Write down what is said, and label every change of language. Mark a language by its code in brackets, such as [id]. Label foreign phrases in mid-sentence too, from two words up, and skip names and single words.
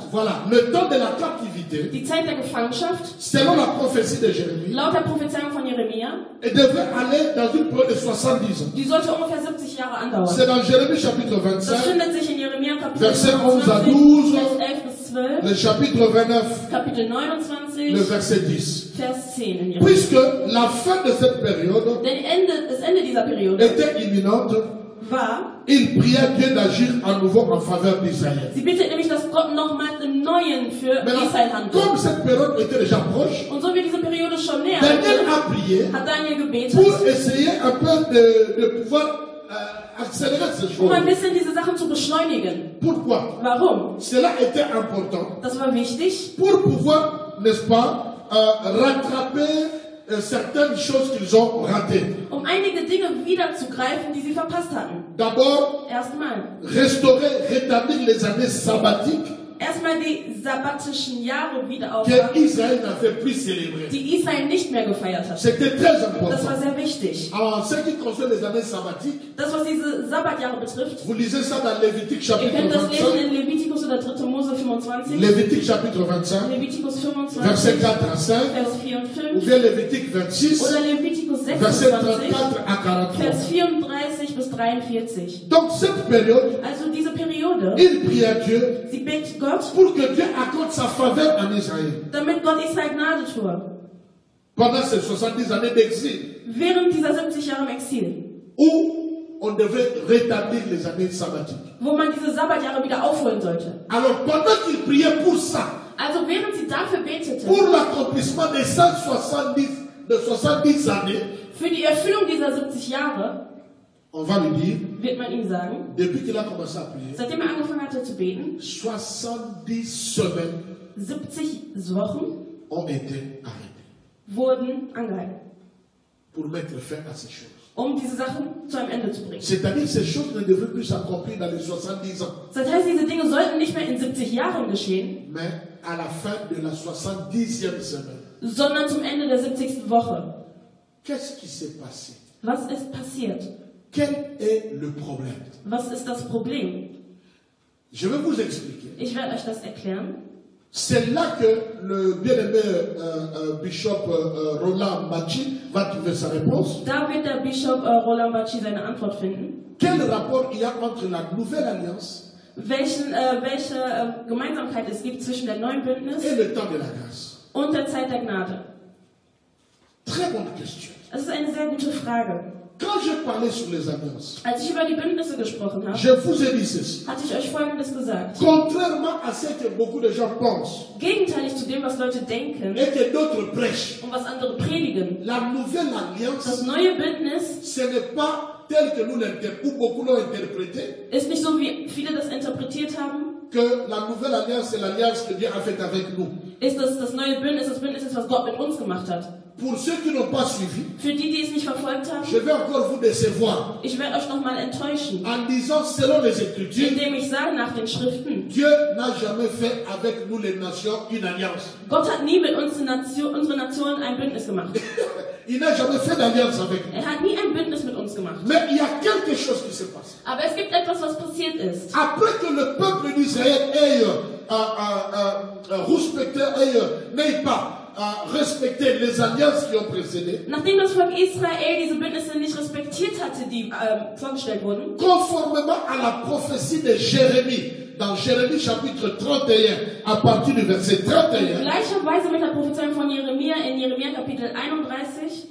[fr] Voilà, le temps de la captivité, [de] Die Zeit der Gefangenschaft, [fr] selon la prophétie de Jérémie, [de] laut der Prophezeiung von Jeremia, [fr] devait aller dans une période de 70 ans. [de] die sollte ungefähr 70 Jahre andauern. [fr] C'est dans Jérémie chapitre [de] Das 25, findet sich in Jeremia Kapitel [fr] Verset 11 à 29, 12, [de] Vers 11 bis 12, [fr] le chapitre 29, [de] Kapitel [fr] le 29, verset 10. [de] Vers 10 in Jeremia. [fr] Puisque la fin de cette période [de] Denn das Ende dieser Periode [fr] était imminente, [de] war, [fr] il pria Dieu d'agir à nouveau en faveur d'Israël. [de] sie bittet nämlich, dass Gott nochmals im Neuen für Israel [fr] Maintenant, comme [de] handelt. [fr] cette période était déjà proche, [de] Und so wie diese Periode schon näher Daniel rückte, [fr] a prié [de] hat Daniel gebetet, [fr] pour essayer un peu de pouvoir accélérer ces [de] um ein [fr] choses. [de] bisschen diese Sachen zu beschleunigen. [fr] Pourquoi? [de] Warum? [fr] Cela était important [de] Das war wichtig, [fr] pour pouvoir, n'est-ce pas, rattraper certaines choses qu'ils ont ratées. [de] um einige Dinge wiederzugreifen, die sie verpasst hatten. [fr] D'abord, [de] Erstmal. [fr] restaurer, rétablir les années sabbatiques [de] Erstmal die sabbatischen Jahre wieder [fr] que [de] aufmachen, [fr] Israël n'avait plus célébrées. [de] die Israel nicht mehr gefeiert hat. [fr] C'était très [de] Das [fr] important. [de] war sehr wichtig. [fr] En ce qui concerne les années sabbatiques, [de] Das, was diese Sabbatjahre betrifft, [fr] vous lisez ça dans Lévitique [de] ihr [fr] chapitre [de] könnt das lesen 25. in Levitikus oder 3. Mose 25, [fr] Lévitique chapitre 25, [de] Levitikus 25, [fr] verset 4 à 5, [de] Vers 4 und [fr] ou 5, bien Lévitique 26, [de] oder Levitikus [fr] verset 26, 34 à 43. [de] Vers 34 bis 43. [fr] Donc cette période, [de] Also diese Periode, [fr] il prie à Dieu [de] sie bittet Gott, [fr] pour que Dieu accorde sa faveur en Israël. [de] damit Gott Israel Gnade tue. [fr] Pendant ces 70 années d'exil, [de] Während dieser 70 Jahre im Exil, [fr] où on devait rétablir les années sabbatiques. [de] wo man diese Sabbatjahre wieder aufholen sollte. [fr] Alors pendant qu'il priait pour ça, [de] Also während sie dafür betete, [fr] pour l'accomplissement des 70 années, [de] für die Erfüllung dieser 70 Jahre, [fr] on va lui dire, [de] wird man ihm sagen, [fr] depuis qu'il a commencé à prier, [de] seitdem er angefangen hatte zu beten, [fr] 70 semaines [de] 70 Wochen [fr] ont été arrêtées [de] wurden angehalten, [fr] pour mettre fin à ces choses. [de] um diese Sachen zu einem Ende zu bringen. [fr] C'est-à-dire que ces choses ne devraient plus s'accomplir dans les 70 ans, [de] Das heißt, diese Dinge sollten nicht mehr in 70 Jahren geschehen, [fr] mais à la fin de la 70e semaine. [de] sondern zum Ende der 70. Woche. [fr] Qu'est-ce qui s'est passé? [de] Was ist passiert? [fr] Quel est le problème? [de] Was ist das Problem? [fr] Je vais vous expliquer. [de] Ich werde euch das erklären. [fr] C'est là que le bien-aimé bishop Roland Machi va trouver sa réponse. [de] Da wird der Bischof Roland Baci seine Antwort finden. [fr] Quel rapport il y a entre la nouvelle alliance [de] Welche Gemeinsamkeit es gibt zwischen der neuen Bündnis [fr] et le temps de la grâce? [de] und der Zeit der Gnade? [fr] Très bonne question. [de] Das ist eine sehr gute Frage. [fr] Quand je parlais sur les alliances, [de] Als ich über die Bündnisse gesprochen habe, [fr] je vous ai dit ceci. [de] hatte ich euch Folgendes gesagt. [fr] Contrairement à ce que beaucoup de gens pensent [de] Gegenteilig zu dem, was Leute denken [fr] et que d'autres prêchent, [de] und was andere predigen, [fr] la nouvelle [de] das [fr] alliance, [de] neue Bündnis [fr] ce n'est pas tel que nous l'interprétons, ou beaucoup l'ont interprété, [de] ist nicht so, wie viele das interpretiert haben, [fr] que la nouvelle alliance, c'est l'alliance que Dieu a faite avec nous. [de] ist das neue Bündnis, das Bündnis ist, was Gott mit uns gemacht hat. [fr] Pour ceux qui n'ont pas suivi, [de] Für die, die es nicht verfolgt haben, [fr] je vais encore vous décevoir [de] ich werde euch nochmal enttäuschen, [fr] en disant, selon les Écritures, [de] indem ich sage nach den Schriften, [fr] Dieu n'a jamais fait avec nous les nations une alliance. [de] Gott hat nie mit uns unsere Nationen ein Bündnis gemacht. [fr] il n'a jamais fait d'alliance avec nous. [de] Er hat nie ein Bündnis mit uns gemacht. [fr] Mais il y a quelque chose qui s'est passé. [de] Aber es gibt etwas, was passiert ist. [fr] Après que le peuple d'Israël ait respecté, n'ait pas respecté les alliances qui ont précédé, [de] Nachdem das Volk Israel diese Bündnisse nicht respektiert hatte, die vorgestellt wurden, [fr] conformément à la prophétie de Jérémie, dans Jérémie chapitre 31, à partir du verset 31, [de] gleicherweise mit der Prophezeiung von Jeremia in Jeremia Kapitel 31,